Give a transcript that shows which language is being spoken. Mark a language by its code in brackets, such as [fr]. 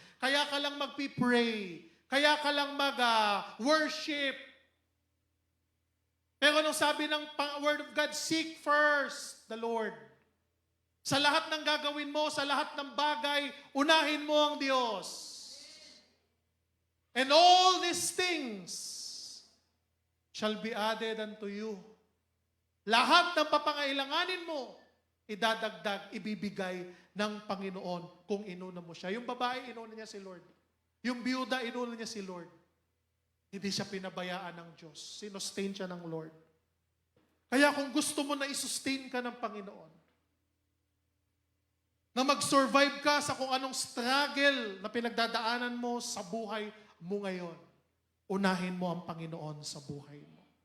[tl] Kaya ka lang magpipray. Kaya ka lang mag-worship. Pero nung sabi ng Word of God, [en] seek first the Lord. [tl] Sa lahat ng gagawin mo, sa lahat ng bagay, unahin mo ang Diyos. [en] And all these things shall be added unto you. [tl] Lahat ng papangailanganin mo, idadagdag, ibibigay ng Panginoon kung inuna mo siya. Yung babae, inuna niya si Lord. Yung biyuda, inuna niya si Lord. Hindi siya pinabayaan ng Diyos. Sinostain siya ng Lord. Kaya kung gusto mo na isustain ka ng Panginoon, na mag-survive ka sa kung anong struggle na pinagdadaanan mo sa buhay mo ngayon, unahin mo ang Panginoon sa buhay mo.